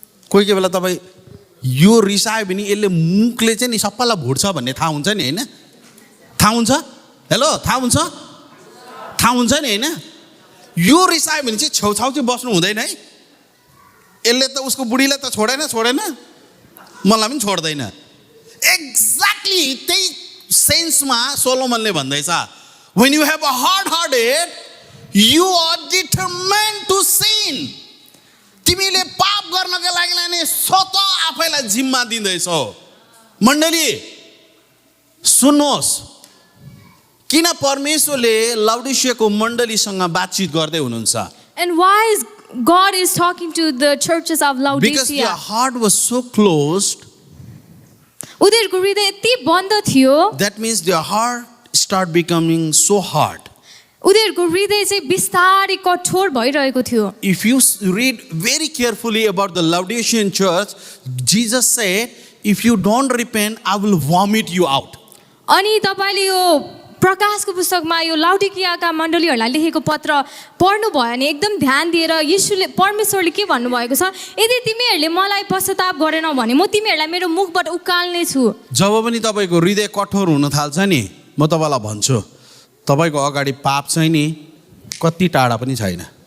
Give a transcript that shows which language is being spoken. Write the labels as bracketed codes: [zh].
[ne] कोही कोही बेला तपाईँ यो रिसायो भने यसले मुखले चाहिँ नि सबैलाई भुट्छ भन्ने थाहा हुन्छ नि, होइन? थाहा हुन्छ? हेलो, थाहा हुन्छ? थाहा हुन्छ नि, होइन? यो रिसायो भने चाहिँ छेउछाउ चाहिँ बस्नु हुँदैन है। यसले त उसको बुढीलाई त छोडेन, मलाई पनि छोड्दैन। एक्ज्याक्टली त्यही सेन्समा सोलोमनले भन्दैछ, [en] when you have a hard hearted, you are determined to sin. [ne] तिमीले पाप गर्नका लागि नै स्वतः आफैलाई जिम्मा दिँदैछौ। मण्डली सुन्नुहोस्, किन परमेश्वरले लाउडिसियाको मण्डलीसँग बातचित गर्दै हुनुहुन्छ? [en] And why is God is talking to the churches of Because their heart was so closed, [ne] उनीहरूको हृदय यति बन्द थियो, [en] that means their heart start becoming so hard. [ne] उनीहरूको हृदय चाहिँ बिस्तारै कठोर भइरहेको थियो। [en] If you read very carefully about the Laodicean church, Jesus said, if you don't repent, I will vomit you out. [ne] अनि तपाईँले यो प्रकाशको पुस्तकमा यो लाउडिकियाका मण्डलीहरूलाई लेखेको पत्र पढ्नु भयो भने एकदम ध्यान दिएर यीशुले परमेश्वरले के भन्नुभएको छ, यदि तिमीहरूले मलाई पश्चाताप गरेनौ भने म तिमीहरूलाई मेरो मुखबाट उकाल्ने छु। जब पनि तपाईँको हृदय कठोर हुन थाल्छ नि, म तपाईँलाई भन्छु, तपाईँको अगाडि पाप चाहिँ नि कति टाढा पनि छैन।